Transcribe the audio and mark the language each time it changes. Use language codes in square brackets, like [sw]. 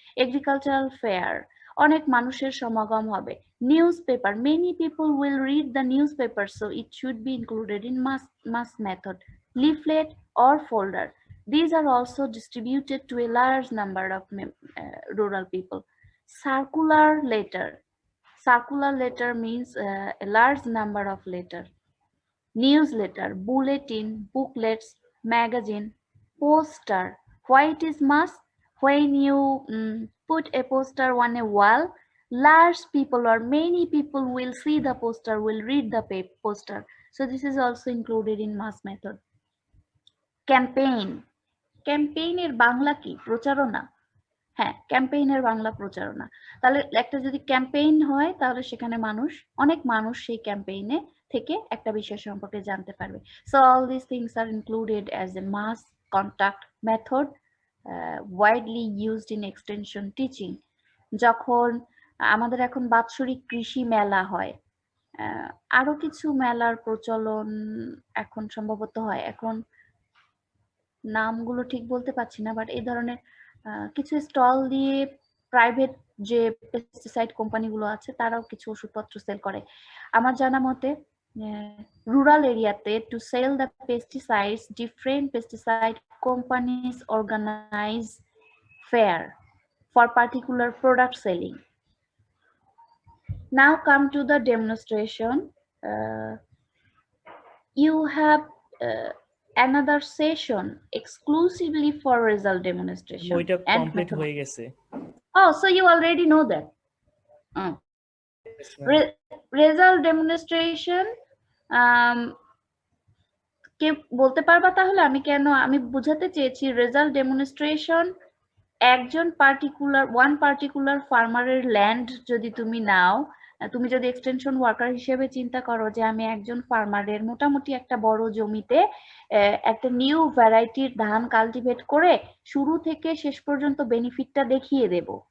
[bn] Agricultural fair, অনেক মানুষের সমাগম হবে। [en] Newspaper, many people will read the newspaper, so it should be included in mass method. Leaflet or folder, these are also distributed to a large number of rural people. Circular letter. Circular letter means a large number of letter. Newsletter, bulletin, booklets, magazine. Poster. Why it is mass? When you put a poster on a wall, large people or many people will see the poster, will read the poster. So this is also included in mass method. [bn] Campaign. ক্যাম্পেইনের Bangla কি? প্রচারণা। হ্যাঁ, ক্যাম্পেইনের বাংলা প্রচারণা। তাহলে একটা যদি campaign হয় তাহলে সেখানে অনেক মানুষ সেই ক্যাম্পেইনে থেকে একটা বিষয় সম্পর্কে জানতে পারবে। [en] So all these things are included as a mass contact method widely used in extension teaching. [bn] যখন আমাদের এখন বাৎসরিক কৃষি মেলা হয়, আরো কিছু মেলার প্রচলন এখন সম্ভবত হয়, এখন নামগুলো ঠিক বলতে পারছি না, বাট এই ধরনের কিছু স্টল দিয়ে প্রাইভেট যে পেস্টিসাইড কোম্পানিগুলো আছে তারাও কিছু ওষুধপত্র সেল করে। আমার জানা মতে [en] Rural এরিয়াতে to sell the pesticides, different pesticide companies organise fair for particular product selling. Now come to the demonstration. You have another session exclusively for result demonstration [bn] ওইটা [en] and complete method. [bn] হয়ে গেছে। [en] Oh, so you already know that. Yes, ma'am. [bn] Result demonstration কে বলতে পারবা তাহলে আমি বুঝাতে চেয়েছি result demonstration একজন ওয়ান পার্টিকুলার ফার্মারের ল্যান্ড যদি তুমি নাও, তুমি যদি এক্সটেনশন ওয়ার্কার হিসেবে চিন্তা করো যে আমি একজন ফার্মারের মোটামুটি একটা বড় জমিতে একটা নিউ ভ্যারাইটির ধান কাল্টিভেট করে শুরু থেকে শেষ পর্যন্ত বেনিফিটটা দেখিয়ে দেব।